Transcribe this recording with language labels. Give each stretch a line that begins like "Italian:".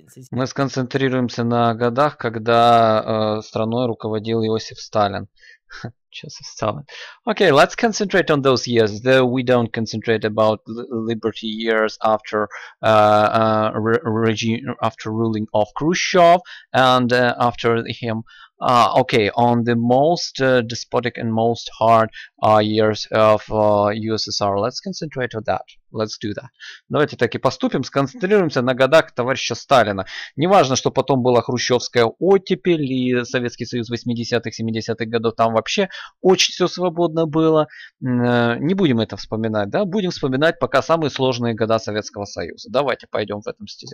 Russian: Мы сконцентрируемся на годах, когда страной руководил Иосиф Сталин.
English: Joseph Stalin. Okay, let's concentrate on those years, though we don't concentrate about liberty years after after ruling of Khrushchev and after him. Okay, on the most despotic and most hard years of USSR. Let's concentrate on that. Let's do that.
Russian: Давайте так и поступим. Сконцентрируемся на годах товарища Сталина. Неважно, что потом была хрущевская оттепель и Советский Союз 80-х, 70-х годов. Там вообще очень все свободно было. Не будем это вспоминать, да? Будем вспоминать пока самые сложные года Советского Союза. Давайте пойдем в этом стиле.